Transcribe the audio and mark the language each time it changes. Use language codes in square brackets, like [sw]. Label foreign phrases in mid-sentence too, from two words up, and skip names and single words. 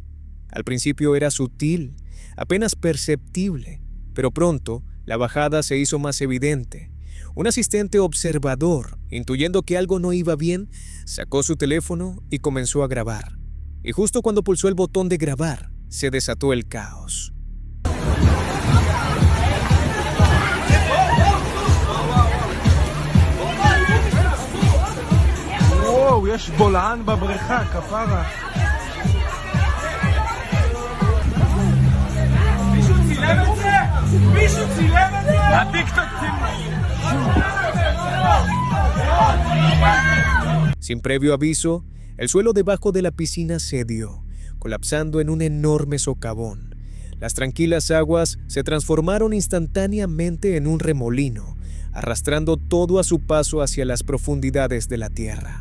[es] Al principio era sutil, apenas perceptible, pero pronto la bajada se hizo más evidente. Un asistente observador, intuyendo que algo no iba bien, sacó su teléfono y comenzó a grabar. Y justo cuando pulsó el botón de grabar, se desató el caos. [he] וואו, יש בולען בבריכה, כפרה. מישהו צילם את זה? מישהו צילם את זה? הטיקטוק [es] Sin previo aviso, el suelo debajo de la piscina cedió, colapsando en un enorme socavón. Las tranquilas aguas se transformaron instantáneamente en un remolino, arrastrando todo a su paso hacia las profundidades de la tierra.